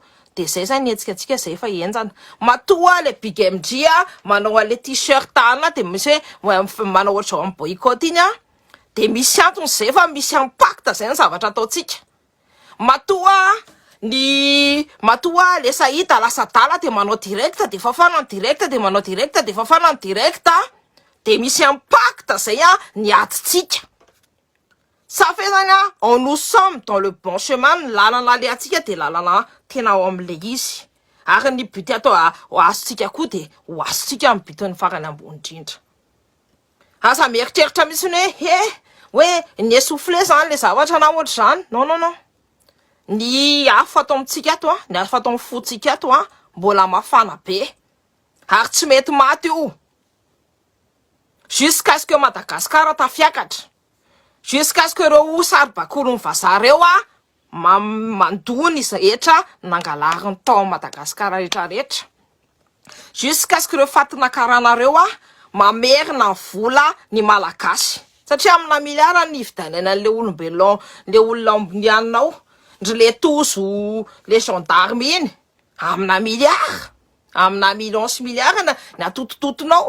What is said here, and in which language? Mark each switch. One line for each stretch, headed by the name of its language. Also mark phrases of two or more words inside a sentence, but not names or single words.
Malagasy: Dia zay zany etsikatsika zay efa enjana. Matoa le Big MG manao le t-shirt dia misy hoe manao ohatr'izao amin'ny boycott iny de misy antony zay fa misy impact zay ny zavatra ataotsika. Matoa le sahita lasa dala de manao direct de fafana direct de manao direct de fafana direct de misy impact zay ny atitsika.
French: Ça fait zany nous sommes dans le bon chemin,
Malagasy: lalana le atsika de lalana tena ao am'le izy. Ary ny but atao azotsika koa de ho azotsika amin'ny bitony farany ambony indrindra. Asa mieritreritra mihitsy hoe ny essoufflé zany le zavatra na ohatra zany.
French: Non.
Malagasy: Ny afo atao amitsika ato ny afo atao amin'ny fotsika ato mbola mafana be. Ary tsy mety maty io.
French: Jusqu'à ce que
Malagasy: Madagascar tafiakatra.
French: Jusqu'à ce que
Malagasy: reo saribakolo ny vazaha reo mandony rehetra nangalariny tao Madagascar rehetrarehetra.
French: Jusqu'à ce que
Malagasy: reo fatina karanareo mamerina vola ny malagasy. Satria amina miliara ny vidanana le olombelon, le olona ambonianao, ndry le tozo, le gendarme iny, amina miliara, amina million sy miliara ny atotototonao.